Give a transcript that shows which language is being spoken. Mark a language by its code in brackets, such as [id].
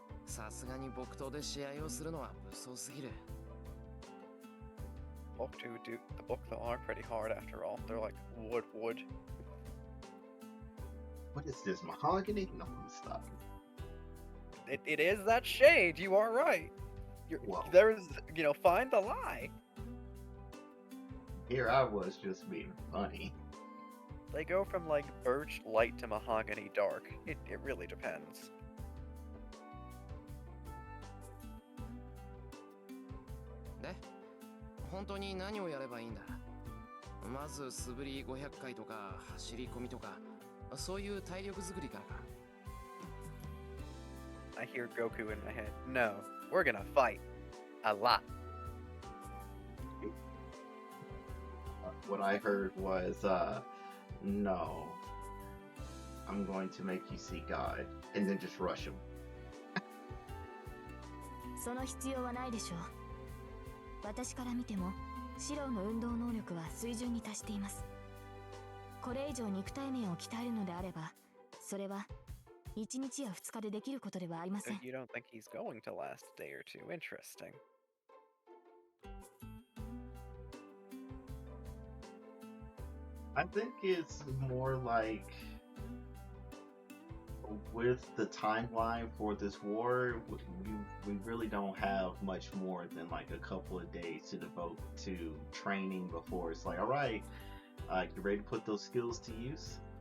[ja] さすがに木刀で試合をするのは無双すぎる。 [en] The book though are pretty hard after all. They're like wood. What is this, mahogany? No, stop. It is that shade. You are right. Whoa. There's find the lie. Here I was just being funny. They go from like birch light to mahogany dark. It really depends. [ja] で、本当に何をやればいいんだ。まず素振り500回とか走り込みとか、そういう体力作りからか。 [en] I hear Goku in my head. No, we're gonna fight a lot. What I heard was, no, I'm going to make you see God, and then just rush him. [ja] その必要はないでしょう。私から見てもシロウの運動能力は水準に達しています。これ以上肉体面を鍛えるのであれば、それは1日や2日でできることではありません。 [en] You don't think he's going to last a day or two? Interesting. I think it's more like with the timeline for this war, we really don't have much more than like a couple of days to devote to training before it's like, all right, you ready to put those skills to use?